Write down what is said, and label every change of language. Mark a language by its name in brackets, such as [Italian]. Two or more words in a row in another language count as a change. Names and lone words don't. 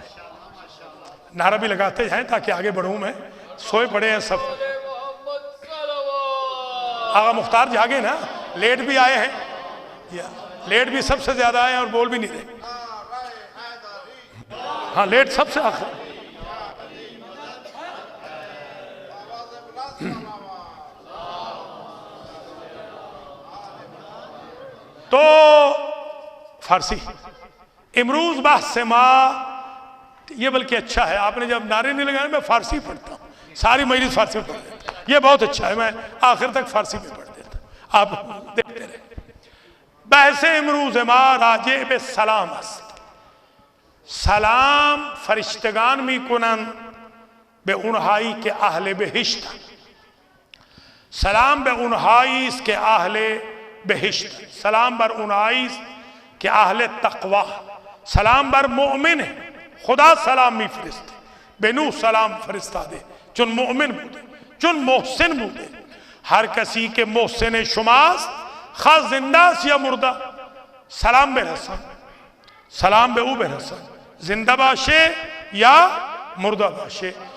[Urdu] نعرہ بھی لگاتے ہیں تاکہ آگے بڑھوں میں، سوئے پڑے ہیں سب۔ آقا مختار جاگے نا، لیٹ بھی آئے ہیں، لیٹ بھی سب سے زیادہ آئے ہیں اور بول بھی نہیں رہے۔ ہاں لیٹ سب سے آخر۔ [Persian] تو فارسی امروز بحث ما، [Urdu] یہ بلکہ اچھا ہے، آپ نے جب نعرے نہیں لگائے میں فارسی پڑھتا ہوں، ساری مجلس فارسی میں پڑھ دیتا ہوں، یہ بہت اچھا ہے، میں آخر تک فارسی میں پڑھ دیتا ہوں، آپ دیکھتے رہے۔ [Persian] بحث امروز ما راجع به سلام است، سلام فرشتگان می کنند به اونهایی که اهل بهشت، سلام به اونهایی است که اهل بهشت، سلام بر اونهایی است که اهل تقوا، سلام بر مؤمن، خدا سلام می فرسته، به نوح سلام فرستاده چون مؤمن بوده، چون محسن بوده، هر کسی که محسن شماست خواہ زنده است یا مرده سلام برسان، سلام به او برسان، زنده باشه یا مرده باشه۔